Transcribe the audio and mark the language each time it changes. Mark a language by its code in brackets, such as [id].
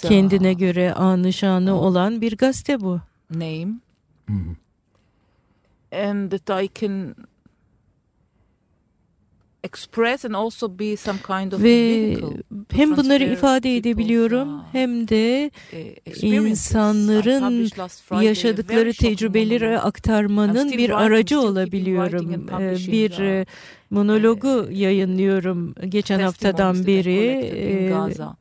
[tr] kendine göre anı şanı olan bir gazete bu. [en] Name. And that I can express and also be some kind of political. [tr] Hem bunları ifade edebiliyorum hem de insanların yaşadıkları tecrübeleri aktarmanın bir aracı olabiliyorum. Bir monologu yayınlıyorum geçen haftadan beri.